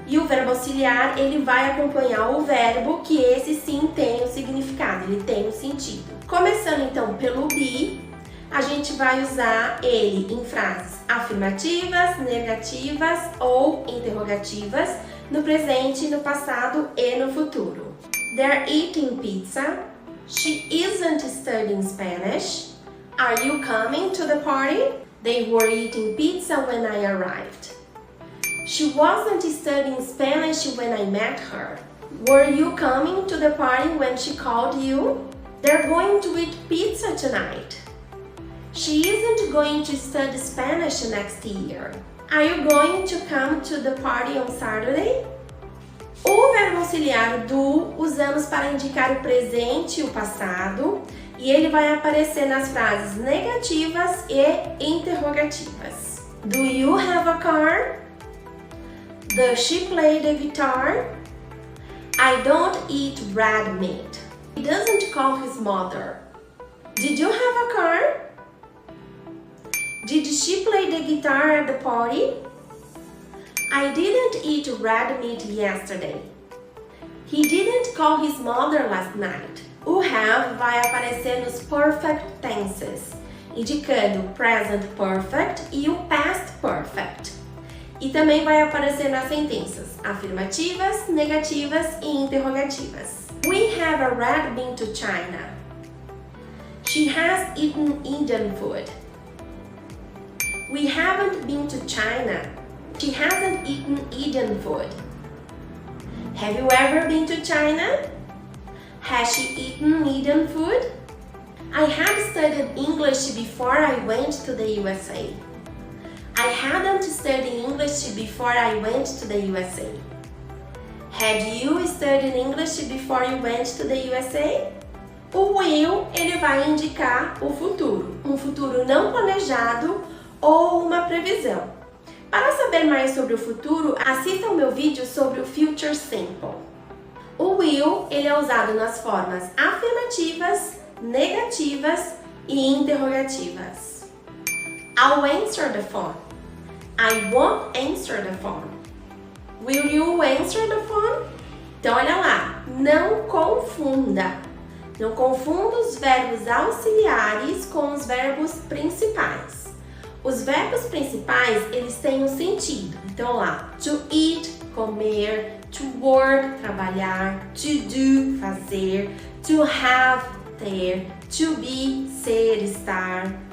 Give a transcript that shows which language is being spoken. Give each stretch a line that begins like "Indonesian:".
Portuguese: E o verbo auxiliar, ele vai acompanhar o verbo, que esse sim tem o significado, ele tem o sentido. Começando então pelo be, a gente vai usar ele em frases afirmativas, negativas ou interrogativas, no presente, no passado e no futuro.
English: They're eating pizza. She isn't studying Spanish. Are you coming to the party? They were eating pizza when I arrived. She wasn't studying Spanish when I met her. Were you coming to the party when she called you? They're going to eat pizza tonight. She isn't going to study Spanish next year. Are you going to come to the party on Saturday?
Portuguese: O verbo auxiliar do usamos para indicar o presente e o passado, e ele vai aparecer nas frases negativas e interrogativas.
English: Do you have a car? Does she play the guitar? I don't eat red meat. He doesn't call his mother. Did you have a car? Did she play the guitar at the party? I didn't eat red meat yesterday. He didn't call his mother last night.
Portuguese: O have vai aparecer nos perfect tenses, indicando o present perfect e o past perfect. E também vai aparecer nas sentenças afirmativas, negativas e interrogativas.
English: We have already been to China. She has eaten Indian food. We haven't been to China. She hasn't eaten Indian food. Have you ever been to China? Has she eaten Indian food? I had studied English before I went to the USA. I hadn't studied English before I went to the USA. Had you studied English before you went to the USA?
Portuguese: O will, ele vai indicar o futuro, um futuro não planejado ou uma previsão. Para saber mais sobre o futuro, assista ao meu vídeo sobre o Future Simple. O will, ele é usado nas formas afirmativas, negativas e interrogativas.
English: I'll answer the phone. I won't answer the phone. Will you answer the phone?
Portuguese: Então, olha lá, não confunda. Não confunda os verbos auxiliares com os verbos principais. Os verbos principais, eles têm um sentido. Então, lá, to eat, comer, to work, trabalhar, to do, fazer, to have, ter, to be, ser, estar.